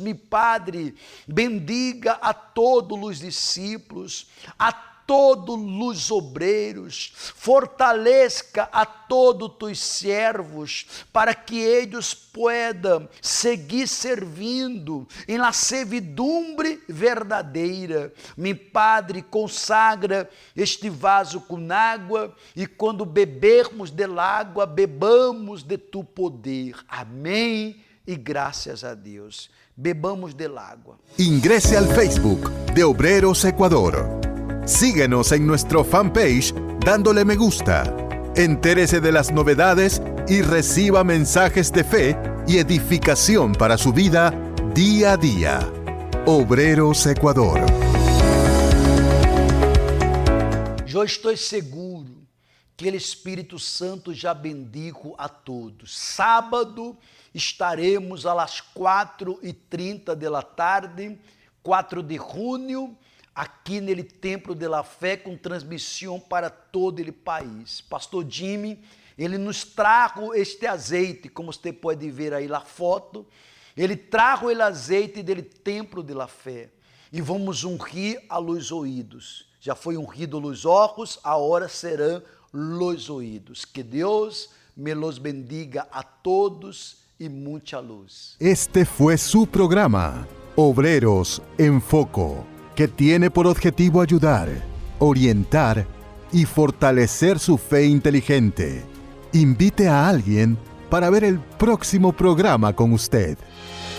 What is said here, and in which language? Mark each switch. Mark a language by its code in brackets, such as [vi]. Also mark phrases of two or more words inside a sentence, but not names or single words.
[pt] Meu Padre, bendiga a todos os discípulos, a todos os obreiros, fortaleça a todos os servos, para que eles possam seguir servindo em [es] la servidumbre [pt] verdadeira. Meu Padre, consagra este vaso com água, e quando bebermos del água, [es] bebamos de tu poder. [pt] Amém e graças a Deus. [es] Bebamos del agua. Ingrese al Facebook de Obreros Ecuador. Síguenos en nuestro fanpage dándole me gusta. Entérese de las novedades y reciba mensajes de fe y edificación para su vida día a día. Obreros Ecuador. [pt] Eu estou seguro que o Espírito Santo já bendijo a todos. Sábado estaremos às 4h30 da tarde, 4 de junho, aqui no Templo de la Fé, com transmissão para todo o país. Pastor Jimmy, ele nos trajo este azeite, como você pode ver aí na foto, ele trajo o azeite do Templo de la Fé, e vamos ungir a los ouvidos. Já foi ungido [es] los ojos, [pt] agora serão los ouvidos. [es] Que Deus me los bendiga a todos y mucha luz. Este fue su programa, Obreros en Foco, que tiene por objetivo ayudar, orientar y fortalecer su fe inteligente. Invite a alguien para ver el próximo programa con usted.